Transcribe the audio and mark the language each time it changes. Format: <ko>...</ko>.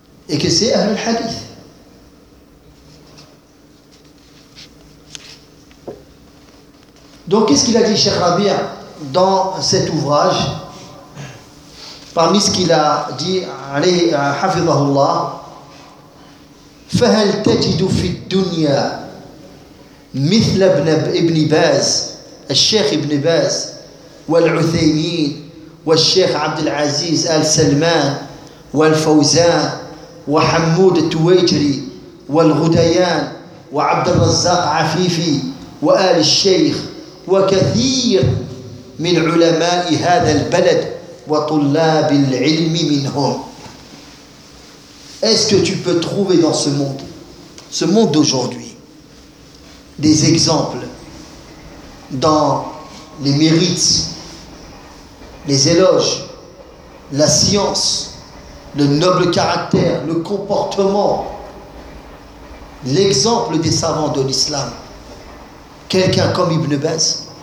<fr>Et que c'est Ahl al-Hadith. Donc, qu'est-ce qu'il a dit Cheikh Rabi' dans cet ouvrage? Parmi ce qu'il a dit, allez, Hafidhahullah.</fr> <ar>فهل تجد في الدنيا مثل ابن باز الشيخ ابن باز والعثيمين والشيخ عبد العزيز آل سلمان والفوزان وحمود التويجري والغديان وعبد الرزاق عفيفي وآل الشيخ وكثير من علماء هذا البلد وطلاب العلم منهم.</ar> <fr>Est-ce que tu peux trouver dans ce monde d'aujourd'hui, des exemples dans les mérites, les éloges, la science, le noble caractère, le comportement, l'exemple des savants de l'islam, quelqu'un comme Ibn Baz?</fr>